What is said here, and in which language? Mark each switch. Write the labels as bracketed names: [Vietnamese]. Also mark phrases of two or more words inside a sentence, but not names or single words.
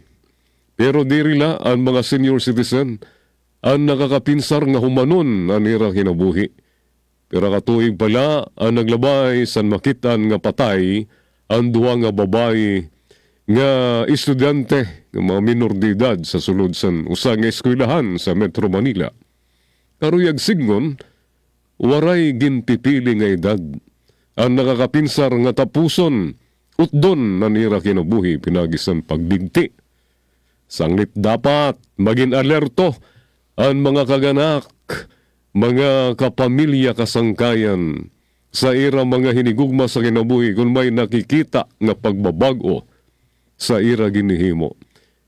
[Waray] Pero dirila ang mga senior citizen ang nakakapinsar nga humanon ang ira kinabuhi. Pero katuig pala ang naglabay san makitan nga patay ang duwa nga babae nga estudyante ng mga minor de edad sa sulod sa usang eskwelahan sa Metro Manila. Karuyag signon, waray ginpipili nga edad. Ang nakakapinsar nga tapuson, utdon na nira kinabuhi pinagisan pagbigti. Sanglit dapat maging alerto ang mga kaganak, mga kapamilya kasangkayan sa ira mga hinigugma sa kinabuhi kung may nakikita nga pagbabago sa ira ginihimo.